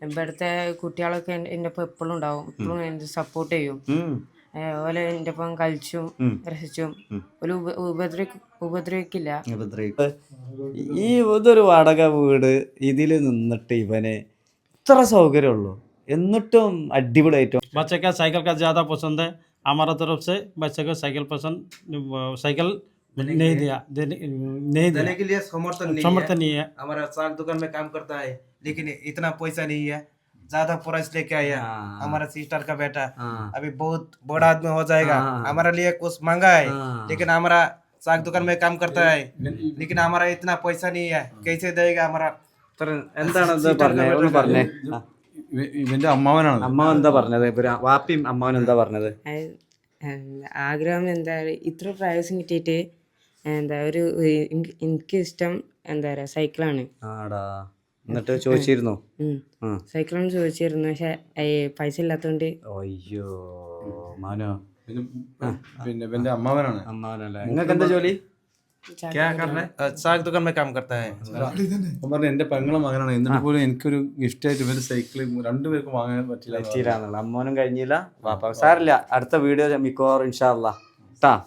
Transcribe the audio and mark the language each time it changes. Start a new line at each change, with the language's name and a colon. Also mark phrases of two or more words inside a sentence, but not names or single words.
Malayalam: ഇവിടുത്തെ കുട്ടികളൊക്കെ എൻ്റെ ഒപ്പം എപ്പോഴും ഉണ്ടാവും, എപ്പോഴും എന്നെ സപ്പോർട്ട് ചെയ്യും. അതുപോലെ എൻ്റെ ഒപ്പം കളിച്ചും രസിച്ചും ഒരു ഉപദ്രവിക്കില്ല. ഈ ഇതൊരു വാടക വീട് ഇതിൽ നിന്നിട്ട് ഇവന് ഇത്ര സൗകര്യമുള്ളൂ, എന്നിട്ടും അടിപൊളിയായിട്ടും.
Hindi: बच्चे का साइकिल का ज़्यादा पसंद है, हमारा तरफ से बच्चे को साइकिल पसंद, साइकिल नहीं दिया, देने के लिए समर्थन नहीं है। हमारा साग दुकान में काम करता है, लेकिन इतना पैसा नहीं है, ज्यादा प्राइस लेके आया। हमारा सिस्टर का बेटा अभी बहुत बड़ा आदमी हो जाएगा, हमारे लिए कुछ मांगा है, लेकिन हमारा साग दुकान में काम करता है, लेकिन हमारा इतना पैसा नहीं है, कैसे देगा हमारा।
Malayalam: എന്താണ് ഇത് പറഞ്ഞത്, ഒന്ന് പറഞ്ഞേ. ഇവന്റെ അമ്മാവനാണ്. അമ്മ എന്താ പറഞ്ഞത്, വാപ്പിയും അമ്മാവൻ എന്താ പറഞ്ഞത്? ആഗ്രഹം എന്താ ഇത്ര പ്രാവശ്യം കിട്ടിയിട്ട് എന്താ ഒരു എനിക്ക് ഇഷ്ടം എന്താ പറയാ സൈക്കിളാണ്. ആടാ, എന്നിട്ട് ചോദിച്ചിരുന്നു? സൈക്കിളാണ് ചോദിച്ചിരുന്നു, പക്ഷെ പൈസ ഇല്ലാത്തോണ്ട്. അയ്യോ മാനോ, പിന്നെ ഇവന്റെ അമ്മാവനാണ്. അമ്മാവനല്ലേ. നിങ്ങൾക്ക് എന്താ ജോലി?
Hindi: क्या कर रहे हैं? साग दुकान में काम करता है।
Malayalam: പറഞ്ഞ എന്റെ പെങ്ങളെ മകനാണ്, എന്നിട്ട് പോലും എനിക്കൊരു ഗിഫ്റ്റായിട്ട് ഇവന്റെ സൈക്കിൾ രണ്ടുപേർക്കും വാങ്ങാൻ പറ്റില്ല. അമ്മോനും കഴിഞ്ഞില്ല, വാപ്പ സാറില്ല. അടുത്ത വീഡിയോ മിക്കവാറും
Arabic: إن شاء الله
Malayalam: ട്ടാ.